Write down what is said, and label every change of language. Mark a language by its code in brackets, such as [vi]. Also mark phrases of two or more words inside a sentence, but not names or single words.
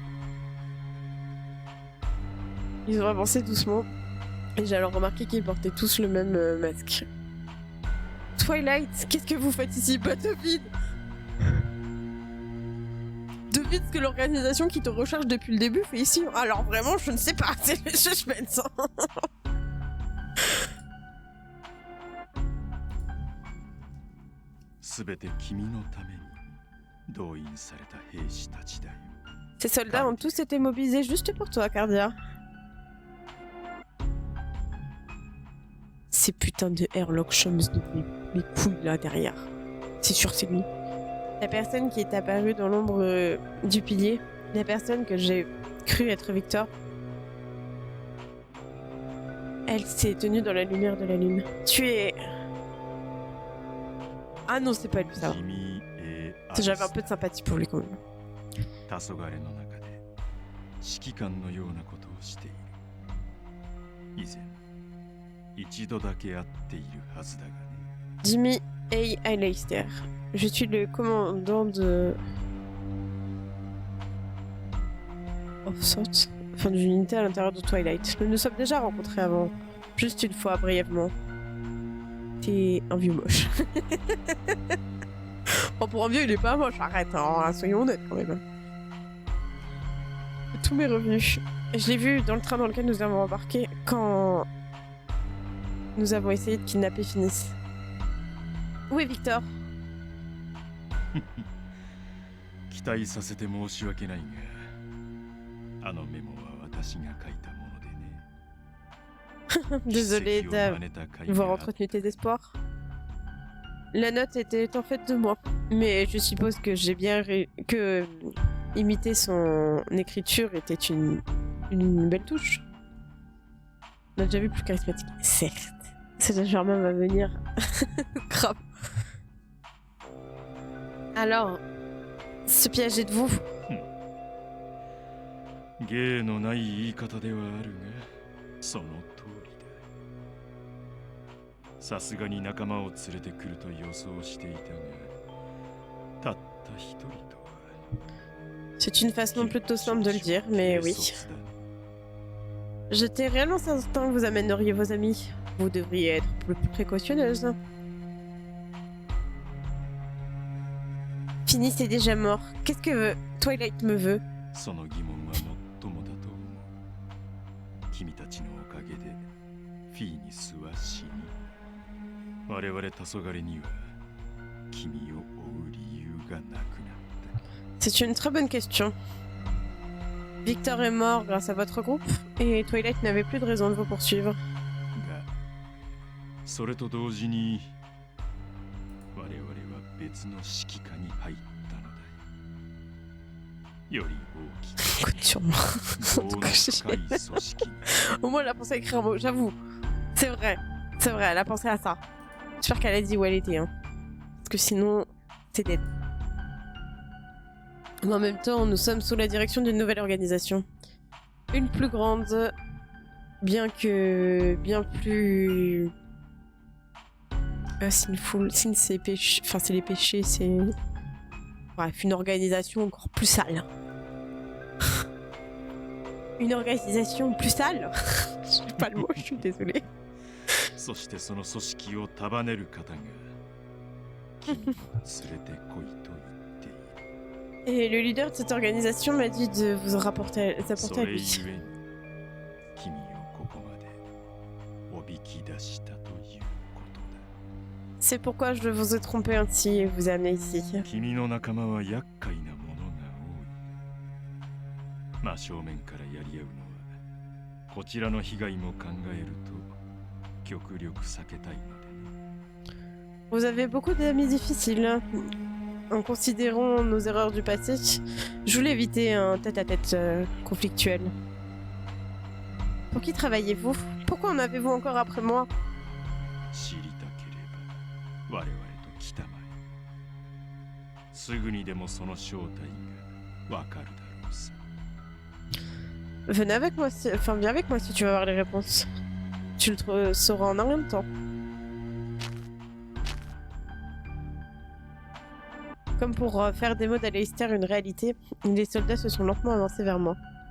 [fr] Ils ont avancé doucement et j'ai alors remarqué qu'ils portaient tous le même masque. Twilight, qu'est-ce que vous faites ici? Bah devine! Devine ce que l'organisation qui te recherche depuis le début fait ici. Alors vraiment, je ne sais pas, c'est le suspense. [ja] すべて君のために動員された兵士たちだよ。 [fr] Ces soldats ont tous été mobilisés juste pour toi, Cardia. Ces putains de Airlock Shums de mes couilles là derrière. C'est sûr, c'est lui. La personne qui est apparue dans l'ombre du pilier, la personne que j'ai cru être Victor, elle s'est tenue dans la lumière de la lune. Tu es... Ah non, c'est pas lui ça. J'avais un peu de sympathie pour lui quand même. [ja] 黄昏の中で指揮官のようなことをしている。以前一度だけ会っているはずだがね。 Jimmy A. Aleister. [fr] Je suis le commandant de... [en] Of sorts. [fr] Enfin, d'une unité à l'intérieur de Twilight. Nous nous sommes déjà rencontrés avant. Juste une fois, brièvement. T'es un vieux moche. Oh, pour un vieux, il est pas moche, arrête, hein, soyons honnêtes quand même. Tout m'est revenu. Je l'ai vu dans le train dans lequel nous avons embarqué quand nous avons essayé de kidnapper Finis. Où est Victor? [ja] 期待させて申し訳ないが、あのメモは私が書いたものでね。 [fr] Désolé d'avoir entretenu tes espoirs. La note était en fait de moi, mais je suppose que j'ai bien que imiter son écriture était une belle touche. On a déjà vu plus charismatique, certes. C'est Germain va venir. Grave. Alors, ce piège est de vous. [ja] 芸のない言い方ではあるが、その通りだ。さすがに仲間を連れてくると予想していたが、たった一人とは。 [fr] C'est une façon plutôt simple de le dire, mais oui. J'étais réellement certain que vous amèneriez vos amis. Vous devriez être plus précautionneuse. Finis est déjà mort. Qu'est-ce que Twilight me veut? [ja] その疑問はもっともだと思う。君たちのおかげでフィーニスは死に、我々黄昏には君を追う理由がなくなった。 [fr] C'est une très bonne question. Victor est mort grâce à votre groupe, et Twilight n'avait plus de raison de vous poursuivre. [ja] がそれと同時に我々は別の指揮下に入ったのだ。より大きく [fr] Écoute sur moi. [ja] 業の深い組織に [fr] Au moins, elle a pensé à écrire un mot, j'avoue. C'est vrai, elle a pensé à ça. J'espère qu'elle a dit où elle était, hein. Parce que sinon, c'est dead. Mais en même temps, nous sommes sous la direction d'une nouvelle organisation. Une plus grande, bien plus... [en] sinful, sin [fr] c'est péché... Enfin, c'est les péchés, c'est... Bref, une organisation encore plus sale. Une organisation plus sale. Je sais pas le mot, je suis désolée. [ja] そしてその組織を束ねる方が君を連れてこいと言っている。 [fr] Et le leader de cette organisation m'a dit de vous apporter à [ja] それゆえ [fr] lui. [ja] に君をここまでおびき出したということだ。 [fr] C'est pourquoi je vous ai trompé ainsi et vous ai amené ici. [ja] 君の仲間は厄介なものが多い。真正面からやり合うのはこちらの被害も考えると極力避けたいのでね。 [fr] Vous avez beaucoup d'amis difficiles. En considérant nos erreurs du passé, je voulais éviter un tête-à-tête conflictuel. Pour qui travaillez-vous? Pourquoi en avez-vous encore après moi? [ja] 知りたければ我々と来たまえ。すぐにでもその正体がわかるだろうさ。 [fr] Venez avec moi, enfin viens avec moi si tu veux avoir les réponses. Tu le sauras en un rien de temps. Comme pour faire des mots d'Aleister une réalité, les soldats se sont lentement avancés vers moi.